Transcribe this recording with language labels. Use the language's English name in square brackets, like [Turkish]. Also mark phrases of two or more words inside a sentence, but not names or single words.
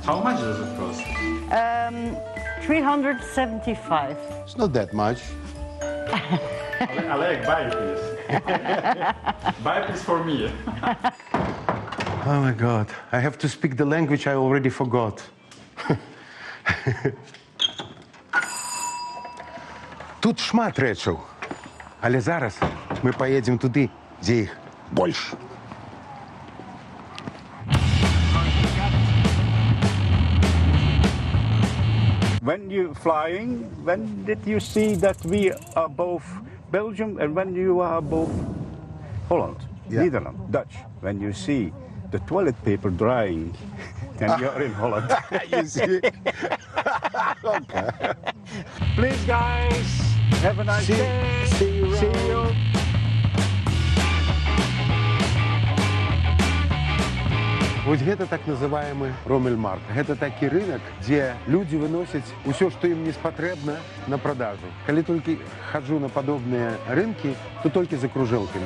[English] How much does it cost? 375. It's not that much. Alec, buy it, please. Buy it, please, for me. Oh my God. I have to speak the language I already forgot. [Belarusian] Тут шмат рэчаў. Але зараз мы поедем туды, дзе іх больш. [English] When you're flying, when did you see that we are both Belgium and when you are both Holland, Netherlands, Dutch? When you see the toilet paper drying, then you're in Holland. You see? Okay. Please, guys, have a nice day. See you. [Belarusian] Вось гэта [Russian] так называемы [Belarusian] Ромельмарк. Гэта такі рынок, дзе людзі выносяць усё, што ім не спатрэбна, на продажу. Калі толькі хаджу на падобныя рынкі, то толькі за кружэлкамі.